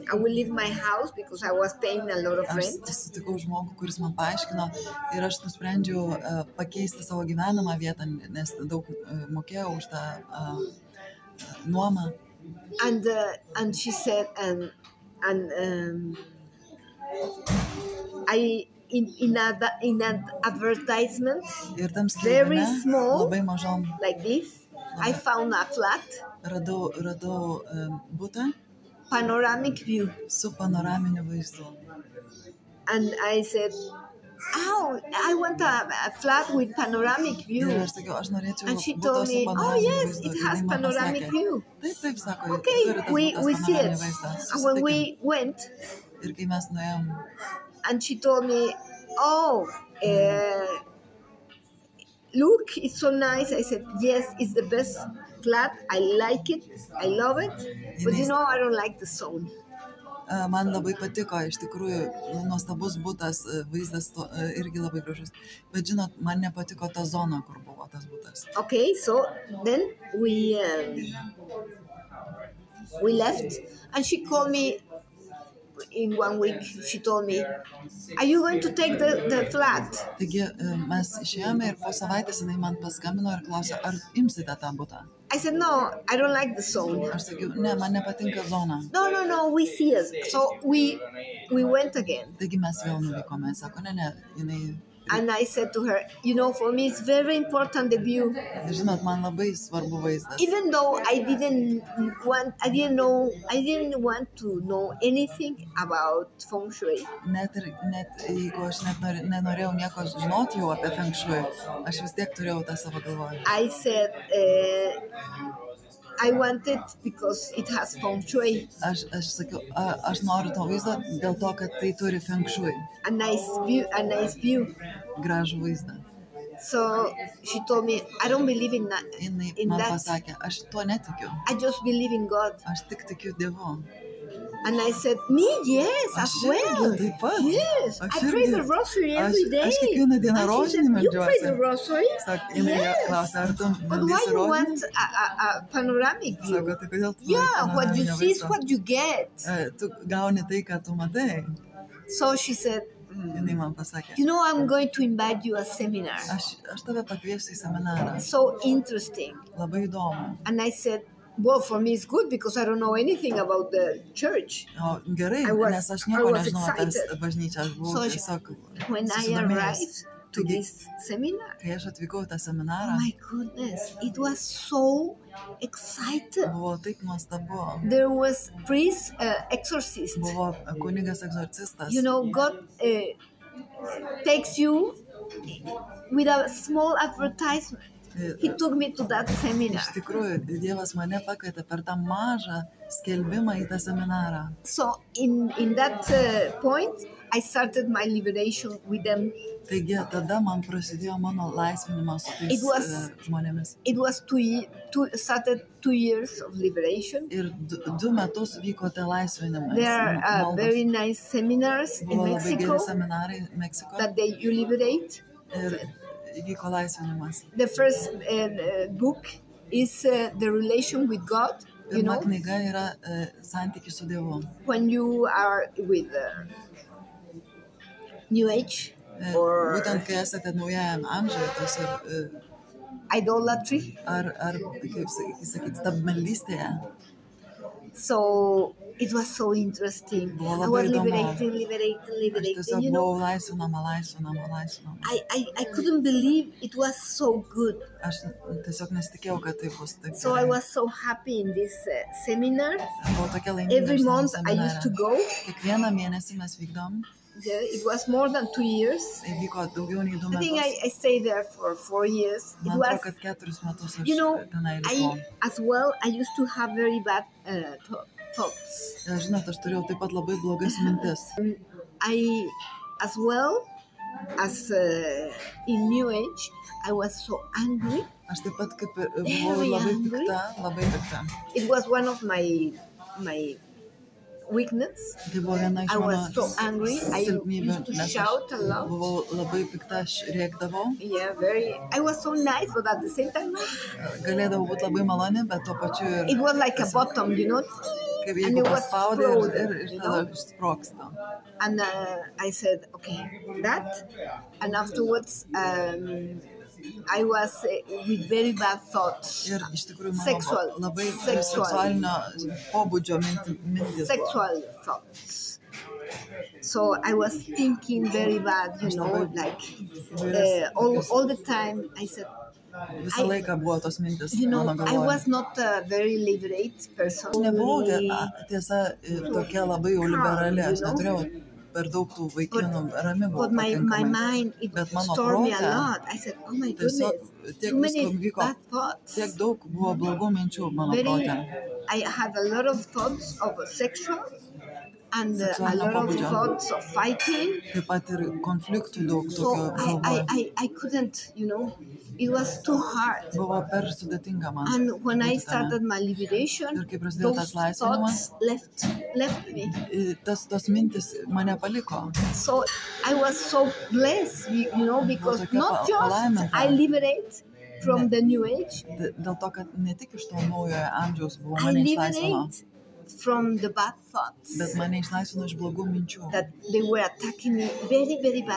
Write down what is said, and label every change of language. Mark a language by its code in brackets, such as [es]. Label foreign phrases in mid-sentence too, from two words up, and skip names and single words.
[en] I will leave my house because I was paying a lot of [lt] aš [en] rent. [lt] sutikau žmogų, kuris man paaiškino ir aš nusprendžiau pakeisti savo gyvenamą vietą, nes daug mokėjau už tą nuomą. [en] And she said, I in an advertisement [lt] Ir tam [en] very [lt] skelbime, [en] small, [lt] labai mažom, [en] like this, I found a flat, [lt] radau butą [en] panoramic view, [lt] su panoraminiu vaizdu. [en] and I said, "Oh, I want a flat with panoramic view." [lt] Ir aš sakiau, aš norėčiau [en] And she [lt] buto [en] told [lt] su [en] me, "Oh [lt] panoraminiu [en] yes, [lt] vaizdu. [en] it [lt] Ir [en] has [lt] jinai man [en] panoramic [lt] pasakė, [en] view." [lt] Taip, sako, [en] Okay, [lt] turi tas [en] we [lt] butas [en] see it. [lt] panoraminį vaizdą. [en] And when [lt] Susitikim. [en] we went, [lt] Ir kai mes nuėjom, [en] and she told me, "Oh, look, it's so nice." I said, "Yes, it's the best flat. I like it. I love it. But you know, I don't like the sound." [lt] man labai patiko, iš tikrųjų, nuostabus butas, vaizdas irgi labai gražus. Bet žinot, man nepatiko ta zona, kur buvo tas butas. [en] Okay, so then we left, and she called me in 1 week. She told me, "Are you going to take the flat?" [lt] Taigi mes išėjome ir po savaitės jinai man paskambino ir klausė, ar imsite tą butą. [en] I said, "No, I don't like the sound." [lt] Aš sakiau, ne, man nepatinka zona. [en] No, we see us. So we went again. [lt] Taigi mes vėl nuvykome. Sako, ne, jinai... [en] And I said to her, "You know, for me it's very important the view. [lt] Žinot, man labai svarbu vaizdas. [en] Even though I didn't want to know anything about feng shui. [lt] Net jeigu aš nenorėjau nieko žinoti jau apie feng shui, aš vis tiek turėjau tą savo galvoje. [en] I said, I want it because it has feng shui. [lt] Aš sakiau, aš noriu to vaizdo dėl to, kad tai turi feng shui. [en] A nice view. [lt] Gražų vaizdą. [en] So she told me, "I don't believe in that. [lt] Jinai [en] In [lt] man [en] that. [lt] pasakė, aš tuo netikiu. [en] I just believe in God." [lt] Aš tik tikiu Dievu. [en] And I said, "Me, yes, as [lt] Aš [en] well. [lt] irgi taip pat. [en] Yes, [lt] Aš [en] I pray [lt] irgi. [en] the rosary every day." [lt] Aš kiekvieną dieną [en] And she [lt] rožinį [en] said, "You pray [lt] meldžiuosi. [en] the rosary?" [lt] Jinai [en] Yes. [lt] klausė, ar tu [en] But why [lt] meldysi [en] you [lt] rožinį? [en] want a panoramic view? [lt] Sako, tai kodėl tu [en] Yeah, [lt] nori [en] what you [lt] panoraminio [en] see is [lt] vaizdo? [en] what you get. [lt] Tu gauni tai, ką tu matai. [en] So she said, [lt] Jinai man pasakė, [en] "You know, I'm going to invite you a seminar. [lt] aš tave pakviesiu į seminarą. [en] So interesting." [lt] Labai įdomu. [en] And I said, "Well, for me it's good because I don't know anything about the church." [lt] O gerai, [en] I was- [lt] nes aš [en] I [lt] nieko [en] was [lt] nežinau apie [en] excited. [lt] bažnyčią, aš buvau [en] So [lt] tiesiog [en] When I [lt] susidomėjęs. [en] arrived to [lt] Taigi, [en] this seminar, [lt] kai aš atvykau į tą [en] oh [lt] seminarą, [en] my goodness, it was so excited. [lt] buvo taip nuostabu. [en] There was priest, exorcist. [lt] Buvo kunigas egzorcistas. [en] You know, God takes you with a small advertisement. He took me to that seminar. [lt] Iš tikrųjų, Dievas mane pakvietė per tą mažą skelbimą į tą seminarą. [en] So in that point, I started my liberation with them. [lt] Taigi tada man prasidėjo mano laisvinimas su tais žmonėmis. [en] It was started 2 years of liberation. [lt] Ir 2 metus vyko tie laisvinimas. [en] There are very nice seminars in [lt] Buvo labai Mexico geri seminarai Meksikoje [en] that you liberate. [lt] ir vyko laisvinimas. [en] The first book is The Relation with God. You [lt] Pirma [en] know, [lt] knyga yra santykis su Dievu. [en] when you are with New Age or [lt] Būtent kai esate naujajam amžiuje, tos [en] idolatry. [lt] ar kaip sakyti, stabmeldystėje. [en] So it was so interesting. [lt] Buvo [en] I [lt] labai [en] was [lt] įdomu. [en] liberating. [lt] Aš tiesiog [en] You know, [lt] buvau laisvinama. [en] I couldn't believe it was so good. [lt] Aš tiesiog nesitikėjau, kad tai bus taip. [en] So I was so happy in this seminar. [lt] Buvau tokia laiminga. [en] Every [lt] šitame [en] month I used to [lt] seminare. [en] go. [lt] Kiekvieną mėnesį mes vykdom. [en] There. It was more than 2 years. [lt] Tai vyko daugiau nei 2 [en] I think [lt] metus. [en] I stayed there for 4 years. It [lt] Man [en] was, [lt] atrodo, kad 4 metus aš [en] you know, [lt] tenai likau. [en] I used to have very bad thoughts. [lt] Žinot, aš turėjau taip pat labai blogas mintis. [en] As well as in New Age, I was so angry. [lt] Aš taip pat kaip ir buvau labai pikta. [en] It was one of my weakness. [lt] Tai buvo viena iš [en] I [lt] mano [en] was so angry. I [lt] silpnybių, [en] used to [lt] nes [en] shout a [lt] aš [en] lot. [lt] buvau labai pikta, aš rėkdavau. [en] Yeah, I was so nice, but at the same time, [lt] Galėdavau būti labai maloni, bet tuo pačiu ir [en] it was like a bottom, you know. [lt] kaip [en] and [lt] jeigu [en] it was [lt] paspaudė [en] exploded, [lt] ir tada išsprogsta. [en] And I said, okay, that. And afterwards, I was with very bad thoughts. [lt] Ir iš tikrųjų [en] Sexual. [lt] mano labai seksualinio pobūdžio mintis. [en] Sexual thoughts. So I was thinking very bad, you know, like all the time. I said, [lt] Visą laiką buvo tos mintis [en] you know, [lt] mano [en] I [lt] galvoje. [en] was not a very liberate person. [lt] Nebuvau tiesa tokia labai jau liberali, aš neturėjau per daug tų vaikinų, rami buvau [en] But my [lt] pakankamai. [en] mind, it [lt] Bet mano [en] stormed me a [lt] prote [en] lot. I said, oh my goodness, [lt] tiesiog tiek [en] too many [lt] visko vyko, [en] bad thoughts. [lt] tiek daug buvo blogų minčių mano prote. [en] I had a lot of thoughts of sexual and a [lt] Seksualinio [en] lot of [lt] pobūdžio. [en] thoughts of fighting. [lt] Taip pat ir konfliktų daug [en] So [lt] tokio galvoje. [en] I couldn't, you know, it was too hard. [lt] Buvo per sudėtinga man. [en] And when I [lt] būti tame. [en] started my liberation, [lt] Ir kai prasidėjo [en] those [lt] tas laisvinimas, [en] thoughts left me. [lt] tos mintis mane paliko. [en] So I was so blessed, you know, because [lt] tokia [en] not just [lt] palaiminta. [en] I liberate from the New Age, [lt] Dėl to, kad ne tik iš to naujojo amžiaus buvo [en] I [lt] mane išlaisvino, [en] liberate from the bad thoughts [lt] bet mane išlaisvino iš blogų minčių. [en] that they were attacking me very, very bad.